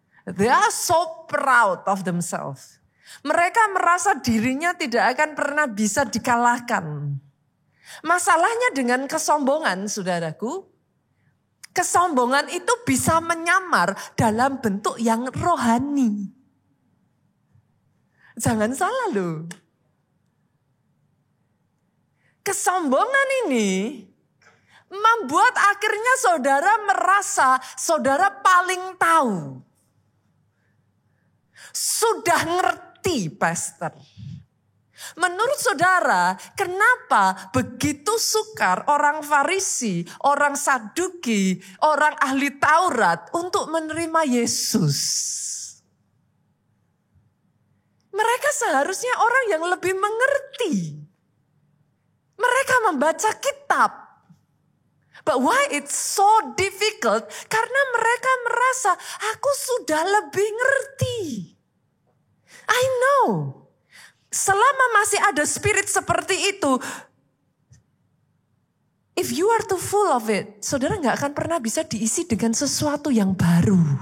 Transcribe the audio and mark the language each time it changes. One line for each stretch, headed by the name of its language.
English: They are so proud of themselves.
Indonesian: Mereka merasa dirinya tidak akan pernah bisa dikalahkan. Masalahnya dengan kesombongan, saudaraku, kesombongan itu bisa menyamar dalam bentuk yang rohani. Jangan salah loh. Kesombongan ini membuat akhirnya saudara merasa saudara paling tahu. Sudah ngerti, pastor. Menurut saudara, kenapa begitu sukar orang Farisi, orang Saduki, orang ahli Taurat untuk menerima Yesus? Mereka seharusnya orang yang lebih mengerti. Mereka membaca kitab.
English: But why it's so difficult?
Indonesian: Karena mereka merasa, aku sudah lebih ngerti.
English: I know.
Indonesian: Selama masih ada spirit seperti itu,
English: if you are too full of it,
Indonesian: saudara gak akan pernah bisa diisi dengan sesuatu yang baru.